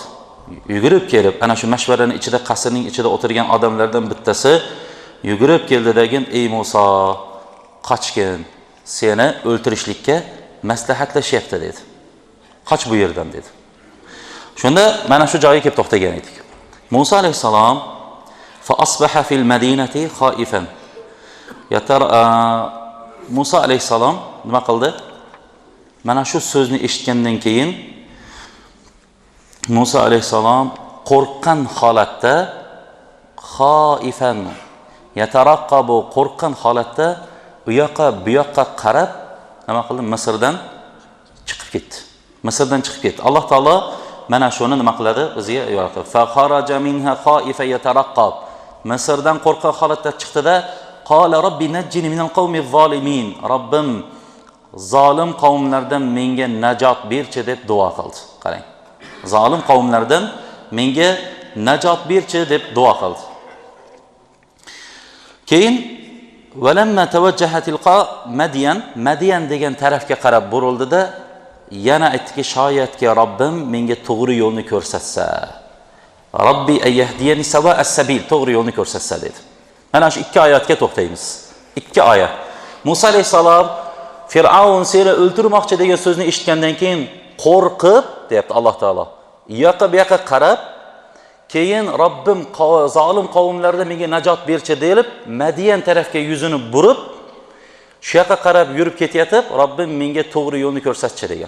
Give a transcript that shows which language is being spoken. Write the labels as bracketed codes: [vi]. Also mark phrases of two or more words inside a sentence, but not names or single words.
[uz] Yugurib kelib, ana shu mashvaraning ichida, qasrning ichida o'tirgan odamlardan bittasi yugurib keldidagin, ey Musa, qochgin, seni o'ltirishlikka maslahatlashyapti dedi. Qoch bu yerdan dedi. Shunda mana shu joyga kelib to'xtagan edik. [ar] موسى عليه السلام فأصبح في المدينة خائفا. [uz] Musa alayhisalom nima qildi? Mana shu so'zni eshitgandan keyin Musa alayhisalom qo'rqqan holatda, [ar] خائفا يترقب, [uz] qo'rqqan holatda u yoqqa bu yoqqa qarab nima qildi? Misrdan chiqib ketdi. Misrdan chiqib ketdi. Alloh taolo mana shuni nima qiladi? Bizga yo'qdi. [ar] فخرج منها خائفا يترقب. [uz] Misrdan qo'rqqan holatda chiqdi-da, [ar] قال رب نجني من القوم الظالمين. [uz] Robbim zolim qavmlardan menga najot berchi deb duo qildi. Qarang. Zolim qavmlardan menga najot berchi deb duo qildi. Keyin [ar] ولما توجه تلقاء [uz] Madyan degan tarafga qarab burildi-da, yana aytdiki, shoyatki Robbim menga to'g'ri yo'lni ko'rsatsa. [ar] ربي أن يهديني سواء السبيل, [uz] to'g'ri yo'lni ko'rsatsa dedi. Mana shu ikki oyatga to'xtaymiz. Ikki oyat. Musa alayhisalom Fir'avn seni o'ltirmoqchi degan so'zni eshitgandan keyin qo'rqib, deyapti Alloh taolo. Yoqqa bu yoqqa qarab, keyin Robbim zolim qavmlardan menga najot berchi deb Madyan tarafga yuzini burib, shu yoqqa qarab yurib ketayotib, Robbim menga to'g'ri yo'lni ko'rsatchi degan.